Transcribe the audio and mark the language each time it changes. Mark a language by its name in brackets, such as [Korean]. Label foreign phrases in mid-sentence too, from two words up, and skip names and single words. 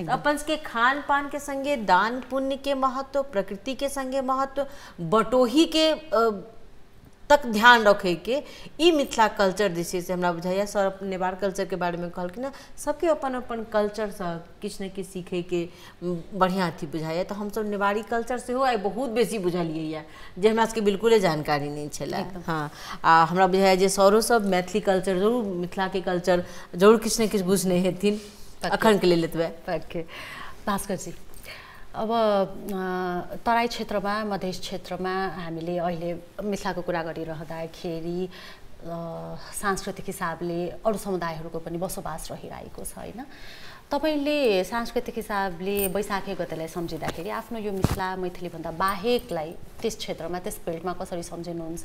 [Maithili] अपन सबके खान पानके संगे दान पुण्यके महत्व, प्रकृतिके संगे महत्व, बटोहीके तक ध्यान रखैके ई मिथिला कल्चर जे छै से हमरा बुझाइए सर नेवार कल्चरके बारेमे कहलखिन हँ, सबके अपन अपन कल्चरसँ किछु ने किछु सीखैके बढ़िआँ अथी बुझाइए। तऽ हमसब नेवारी कल्चर सेहो आइ बहुत बेसी बुझलियै यऽ जे हमरा सबके बिल्कुले जानकारी नहीं छलै। हाँ, आ हमरा बुझाइए जे सरो सब मैथिली कल्चर जरूर, मिथिलाके कल्चर जरूर किछु ने किछु बुझने हेथिन अखनके लेल एतबे। [Nepali] भास्कर जी, अब तराई क्षेत्रमा, मधेस क्षेत्रमा हामीले अहिले मिथिलाको कुरा गरिरहँदाखेरि सांस्कृतिक हिसाबले अरू समुदायहरूको पनि बसोबास रहिरहेको छ होइन। तपाईँले सांस्कृतिक हिसाबले बैशाखी गतेलाई सम्झिँदाखेरि आफ्नो यो मिथिला मैथिलीभन्दा बाहेकलाई त्यस क्षेत्रमा, त्यस फिल्डमा कसरी सम्झिनुहुन्छ?